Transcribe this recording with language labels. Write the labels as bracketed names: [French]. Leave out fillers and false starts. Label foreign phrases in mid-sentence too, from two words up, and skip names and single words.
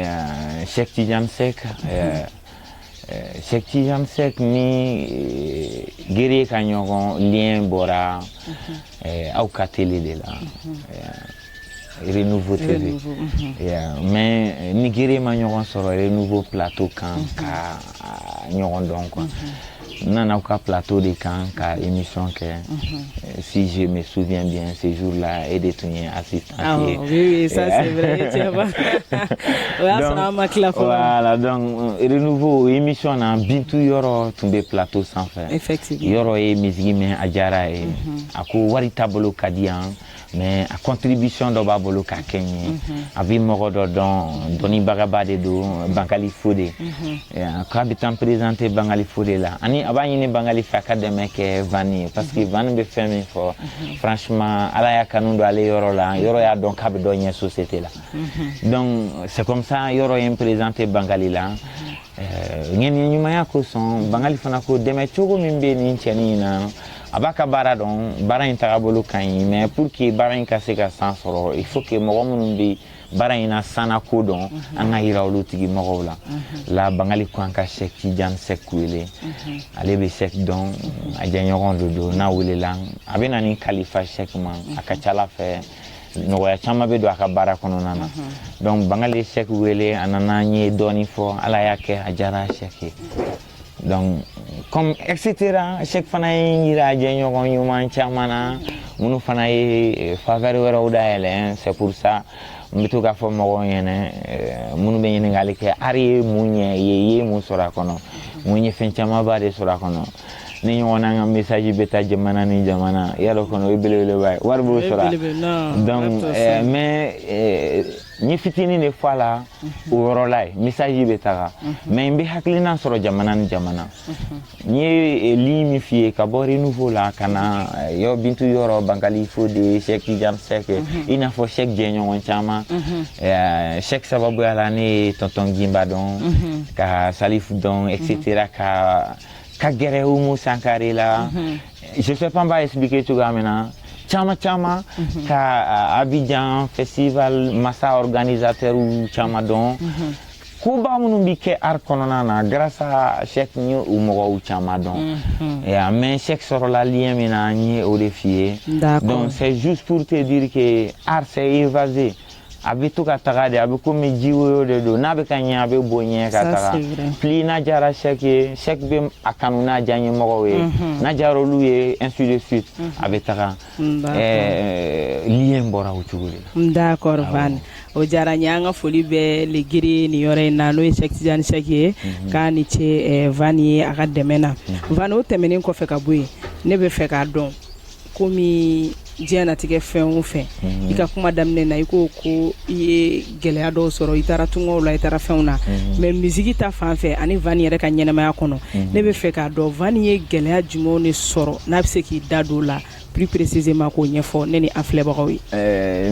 [Bambara] Cheikh Tidiane Seck Cheikh Tidiane Seck ni Guerrier ka ɲɔgɔn lien bɔra aw ka télé de la Renouveau TV mais ni Guerrier ma ɲɔgɔn sɔrɔ Renouveau plateau kan ka ɲɔgɔn dɔn quoi nana aw ka plateau de kan ka émission kɛ [French] si je me souviens bien ce jour-là et [Bambara] de tun ye assistant [French] oui ça c'est vrai tiens pas voilà donc [Bambara] Renouveau émission na Bintu yɔrɔ tun bɛ plateau sanfɛ effectivement yɔrɔ ye musique mɛn a diyara ye a ko wari taabolo ka di yan mais a contribution dɔ b'a bolo ka kɛ n ye a bɛ mɔgɔ dɔ dɔn dɔnnibagaba de don Bangali Fode k'a bɛ taa présenter Bangali Fode la ani a b'a ɲini Bangali fɛ a ka dɛmɛ kɛ Vani ye parce que Vani bɛ fɛn min fɔ franchement ala y'a kanu don ale yɔrɔ la yɔrɔ y'a dɔn k'a bɛ dɔ ɲɛ société la [French] donc c'est comme ça [Bambara] yɔrɔ ye n présenter Bangali la ɲɛɲumanya kosɔn Bangali fana ko dɛmɛ cogo min bɛ nin cɛnin in na a b'a ka baara dɔn baara in tagabolo ka ɲi [French] mais pour que [Bambara] baara in ka se ka san sɔrɔ [French] il faut que [Bambara] mɔgɔ minnu bɛ baara in na sanna ko dɔn an ka yira olu tigi mɔgɔw la la Bangali ko an ka Cheikh Tidiane Seck wele ale bɛ Seck dɔn a jɛɲɔgɔn de don n'a welela a bɛ na ni kalifa Seck ma a ka ca ala fɛ nɔgɔya caman bɛ don a ka baara kɔnɔna na donc Bangali Seck wele a nana n ye dɔɔnin fɔ ala y'a kɛ a diyara Seck ye [French] donc comme etc [Bambara] Seck fana ye yira a jɛɲɔgɔn ɲuman caman na minnu fana ye faveur wɛrɛw dayɛlɛ [French] c'est pour ça [Bambara] n bɛ to k'a fɔ mɔgɔw ɲɛna minnu bɛ ɲininkali kɛ ari ye mun ɲɛ ye mun sɔrɔ a kɔnɔ mun ye fɛn camanba de sɔrɔ a kɔnɔ ni ɲɔgɔn na ka message bɛ taa jamana ni jamana yalɔ kɔnɔ o ye belebeleba ye wari b'o sɔrɔ donc mais n ye fitinin de fɔ a la o yɔrɔ la ye message bɛ taga mais n bɛ hakilina sɔrɔ jamana ni jamana n ye ligne min f'i ye ka bɔ Renouveau la ka na Bintu yɔrɔ Bangali Fode Cheikh Tidiane Seck i n'a fɔ Cheikh jɛɲɔgɔn caman Cheikh sababuya la ne ye tonton Gimba dɔn ka Salif dɔn etc ka gɛrɛ Umu Sankare la [French] je sais pas [Bambara] n b'a expliquer cogoya min na caman ka Abidjan festival massa organisateur caman dɔn koba minnu bɛ kɛ art kɔnɔna na [French] grâce à [Bambara] Cheikh n ye o mɔgɔw caman dɔn mais Cheikh sɔrɔla lien min na n ye o de f'i ye [French] donc c'est juste pour te dire que art c'est évasé [Bambara] a bɛ to ka taga de a bɛ komi ji woyo de don n'a bɛ ka ɲɛ a bɛ bɔ ɲɛ ka taga plus n'a diyara Cheikh ye Cheikh bɛ a kanu n'a diya ɲɛmɔgɔw ye n'a diyara olu ye [French] ainsi de suite [Bambara] a bɛ taga lien bɔra o cogo de la. D'accord Vani o diyara n ye an ka foli bɛ le Guerrier nin yɔrɔ in na n'o ye Cheikh Tidiane Seck ye k'a ni ce Vani ye a ka dɛmɛ na Vani o tɛmɛnen kɔfɛ ka bɔ yen ne bɛ fɛ k'a dɔn komi diɲɛnatigɛ fɛn o fɛn i ka kuma daminɛ na i ko i ye gɛlɛya dɔw sɔrɔ i taara tungaw la i taara fɛnw na mais musique ta fan fɛ ani Vani yɛrɛ ka ɲɛnamaya kɔnɔ ne bɛ fɛ k'a dɔn Vani ye gɛlɛya jumɛnw de sɔrɔ n'a bɛ se k'i da don o la [French] plus précisément [Bambara] k'o ɲɛfɔ ne ni an filɛbagaw ye